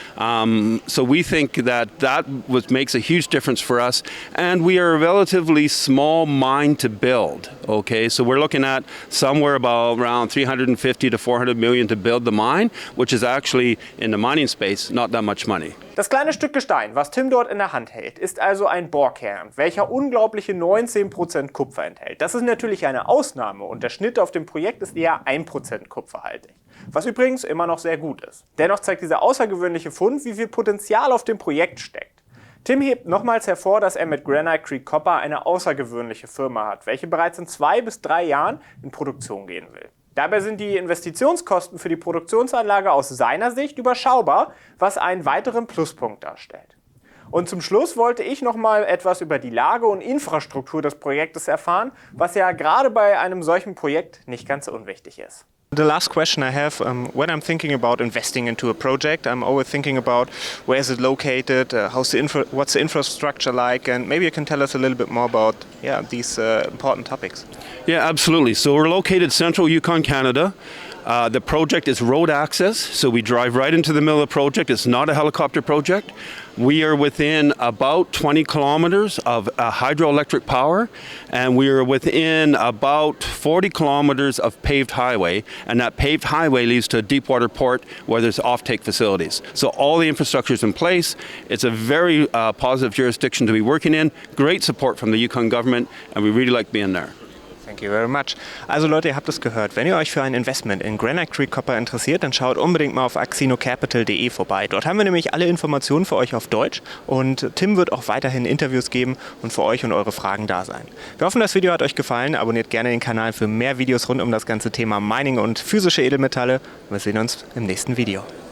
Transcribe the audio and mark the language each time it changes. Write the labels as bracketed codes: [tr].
[en] So we think that makes a huge difference for us. And we are a relatively small mine to build. Okay, so we're looking at somewhere about around 350 to 400 million to build the mine, which is actually in the mining space not that much money. [de] Das kleine Stück Gestein, was Tim dort in der Hand hält, ist also ein Bohrkern, welcher unglaubliche 19% Kupfer enthält. Das ist natürlich eine Ausnahme und der Schnitt auf dem Projekt ist eher 1% kupferhaltig, was übrigens immer noch sehr gut ist. Dennoch zeigt dieser außergewöhnliche Fund, wie viel Potenzial auf dem Projekt steckt. Tim hebt nochmals hervor, dass er mit Granite Creek Copper eine außergewöhnliche Firma hat, welche bereits in 2 bis 3 Jahren in Produktion gehen will. Dabei sind die Investitionskosten für die Produktionsanlage aus seiner Sicht überschaubar, was einen weiteren Pluspunkt darstellt. Und zum Schluss wollte ich noch mal etwas über die Lage und Infrastruktur des Projektes erfahren, was ja gerade bei einem solchen Projekt nicht ganz unwichtig ist. [en] The last question I have, when I'm thinking about investing into a project, I'm always thinking about where is it located, what's the infrastructure like, and maybe you can tell us a little bit more about these important topics. Yeah, absolutely. So we're located central Yukon, Canada. The project is road access, so we drive right into the middle of the project. It's not a helicopter project. We are within about 20 kilometers of hydroelectric power, and we are within about 40 kilometers of paved highway, and that paved highway leads to a deep water port where there's offtake facilities. So all the infrastructure is in place. It's a very positive jurisdiction to be working in. Great support from the Yukon government, and we really like being there. Thank you very much. [de] Also Leute, ihr habt es gehört. Wenn ihr euch für ein Investment in Granite Creek Copper interessiert, dann schaut unbedingt mal auf axinocapital.de vorbei. Dort haben wir nämlich alle Informationen für euch auf Deutsch und Tim wird auch weiterhin Interviews geben und für euch und eure Fragen da sein. Wir hoffen, das Video hat euch gefallen. Abonniert gerne den Kanal für mehr Videos rund um das ganze Thema Mining und physische Edelmetalle. Wir sehen uns im nächsten Video.